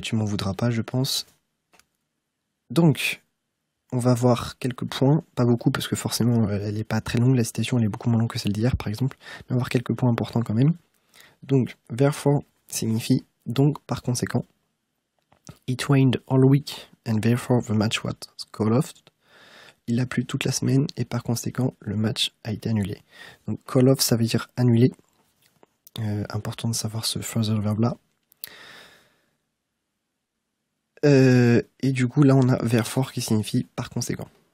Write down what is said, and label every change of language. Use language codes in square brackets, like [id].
[fr] Tu m'en voudras pas, je pense. Donc, on va voir quelques points, pas beaucoup parce que forcément elle n'est pas très longue, la citation elle est beaucoup moins longue que celle d'hier par exemple, mais on va voir quelques points importants quand même. Donc, therefore signifie donc par conséquent. [en] It rained all week and therefore the match was called off. [fr] Il a plu toute la semaine et par conséquent le match a été annulé. Donc call off ça veut dire annuler. Important de savoir ce phrasal verb là. Et du coup là on a therefore qui signifie par conséquent.